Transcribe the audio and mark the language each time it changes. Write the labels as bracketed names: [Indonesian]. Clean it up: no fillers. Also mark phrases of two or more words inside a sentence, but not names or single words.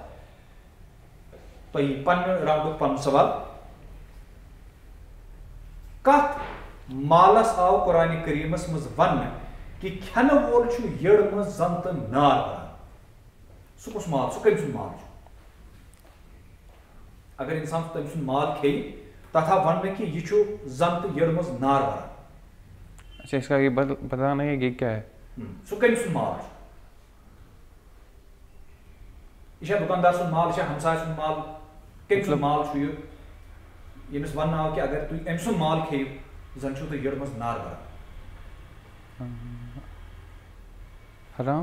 [Kashmiri] تۄہہِ یی پننہِ راوُنٛڈُک پنُن سوال کتھ مالس آو قرآنِ کریٖمس منٛز وننہٕ کہِ کھٮ۪نہٕ وول چھُ یٔڑ منٛز زن تہٕ نار بران سُہ کُس مال سُہ کٔمۍ سُنٛد مال چھُ اگر انسان تٔمۍ سُنٛد مال کھیٚیہِ تتھ آو وننہٕ کہِ یہِ چھُ زن تہٕ یٔڑ منٛز نار بران [Urdu] اچھا اس کا یہ بتانا ہے یہ کیا ہے [Kashmiri] سُہ کٔمۍ سُنٛد مال چھُ یہِ چھا دُکاندار سُنٛد مال یہِ چھا ہمساے سُنٛد مال کٔمۍ سُنٛد مال چھُ یہِ ییٚمِس وننہٕ آو کہِ اگر تُہۍ أمۍ سُنٛد مال کھیٚیِو زن چھُو تُہۍ یٔڑ منٛز نار بران حرام